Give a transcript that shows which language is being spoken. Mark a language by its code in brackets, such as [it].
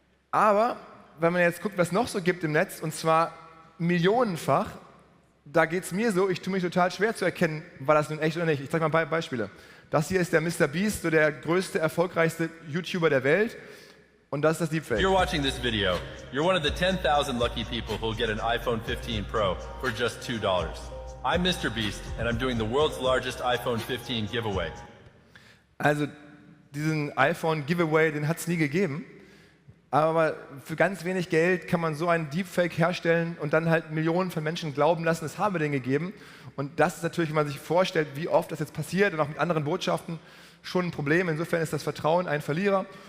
[de] Aber wenn man jetzt guckt, was noch so gibt im Netz, und zwar millionenfach, da geht es mir so, ich tue mich total schwer zu erkennen, war das nun echt oder nicht. Ich zeige mal Beispiele. Das hier ist der Mr. Beast, so der größte, erfolgreichste YouTuber der Welt. Und das ist das Deepfake. [en] If you're watching this video, you're one of the 10,000 lucky people who'll get an iPhone 15 Pro for just $2. I'm Mr. Beast and I'm doing the world's largest iPhone 15 giveaway. [de] Also diesen iPhone Giveaway, den hat es nie gegeben. Aber für ganz wenig Geld kann man so einen Deepfake herstellen und dann halt Millionen von Menschen glauben lassen, es habe den gegeben. Und das ist natürlich, wenn man sich vorstellt, wie oft das jetzt passiert und auch mit anderen Botschaften, schon ein Problem. Insofern ist das Vertrauen ein Verlierer.